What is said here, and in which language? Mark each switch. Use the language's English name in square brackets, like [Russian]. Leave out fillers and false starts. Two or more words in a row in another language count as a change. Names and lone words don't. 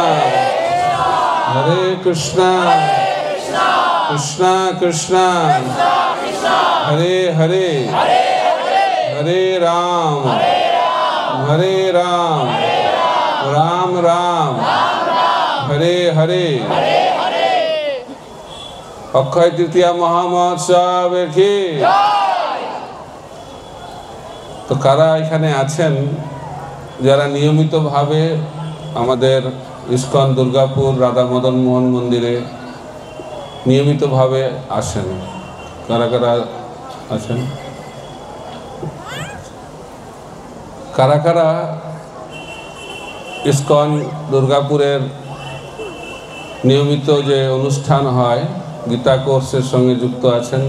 [Hindi] कृष्णा कृष्णा हरे हरे हरे राम राम राम हरे हरे। [Bangla] অক্ষয় তৃতীয়া মহামহোৎসব কি তো কারা এখানে আছেন যারা নিয়মিত ভাবে আমাদের ইসকন দুর্গাপুর রাধা মদন মোহন মন্দিরে নিয়মিত ভাবে আসেন, কারা কারা আছেন? কারা কারা ইসকন দুর্গাপুরের নিয়মিত যে অনুষ্ঠান হয় গীতা কোর্সের সঙ্গে যুক্ত আছেন?